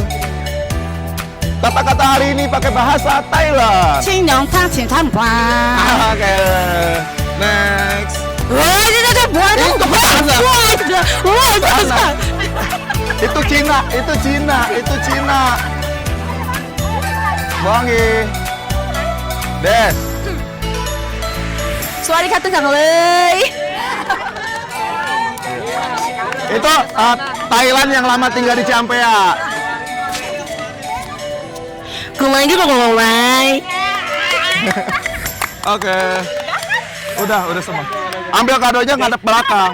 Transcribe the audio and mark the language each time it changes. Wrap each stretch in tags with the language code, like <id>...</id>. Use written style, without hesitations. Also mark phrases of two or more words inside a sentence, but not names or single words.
<id>Kata-kata hari ini pakai bahasa Thailand. Oke. Next. Itu Cina, itu Cina, itu Cina. Wangi. Des.</id> <th>สวัสดีค่ะทุกท่านเลย</th> <id>Itu Thailand yang lama tinggal di Ciampea. Kembali ke ngomong. Oke. Udah semua. Ambil kadonya ngadep belakang.</id>